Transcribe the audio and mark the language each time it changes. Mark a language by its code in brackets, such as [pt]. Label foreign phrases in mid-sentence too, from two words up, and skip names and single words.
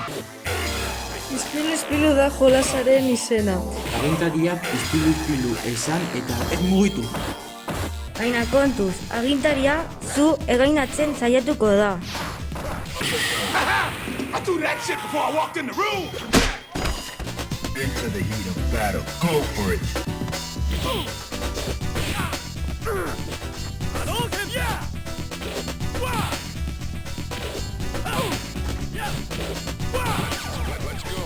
[eu] Ispilu da jolasaren izena. Agintariak ispilu esan eta ez mugitu. Baina kontuz, agintaria zu egainatzen saiatuko da. [en] I threw that shit before I walked in the room. Into the heat of battle. Go for it. Let's go.